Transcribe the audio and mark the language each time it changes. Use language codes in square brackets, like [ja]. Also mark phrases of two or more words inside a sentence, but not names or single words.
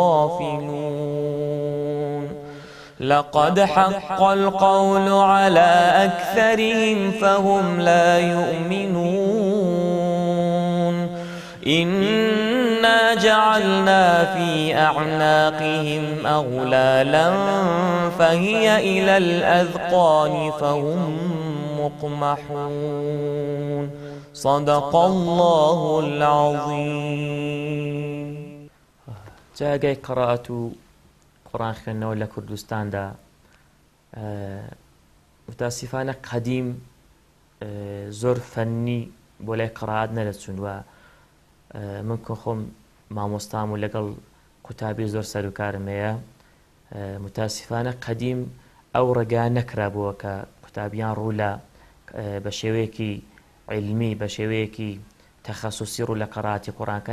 [ar] غافلون لقد حق القول على أكثرهم فهم لا يؤمنون إنا جعلنا في أعناقهم أغلالا فهي إلى الأذقان فهم مقمحون صدق الله العظيم. [ckb] جاگەی قەرائەت و قورئان خوێندنەوە لە کوردستاندا متاسفانە قەدیم زۆر فەنی بۆ لای قەرائەت نەدەچوون و من کە خۆم مامۆستام و لەگەڵ قوتابی زۆر سەرۆکارم هەیە، متاسفانە قەدیم ئەو ڕێگا نەکرابووە کە قوتابیان ڕوو لە بە شێوەیەکی علمی بە شێوەیەکی تەخەسوسی ڕوو لە قەرائەتی قورئانکەن.